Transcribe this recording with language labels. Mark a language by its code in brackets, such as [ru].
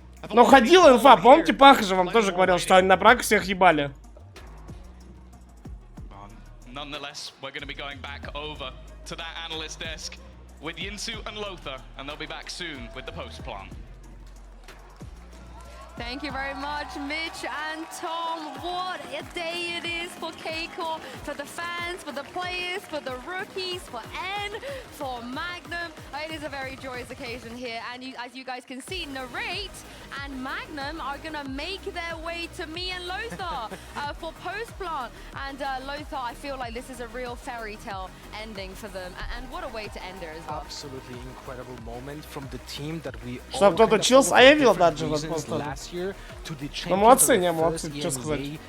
[ru] Но ходила инфа, помните, Паха же вам тоже говорил, что они на прак всех ебали. [en] Nonetheless, we're going to be going back over to that analyst desk with Yinsu and Lothar, and they'll be back soon with the post plan. Thank you very much, Mitch and Tom. What a day it is for Kickoff, for the fans, for the players, for the rookies, for N, for Magnum. It is a very joyous occasion here, and as you guys can see, Narrate and Magnum are gonna make their way to me and Lothar for post-plant. And Lothar, I feel like this is a real fairy tale ending for them, and what a way to end it as well. Absolutely incredible moment from the team that we [ru] Чтоб кто-то учился, а я видел даже просто. Ну, молодцы, не, молодцы, что сказать.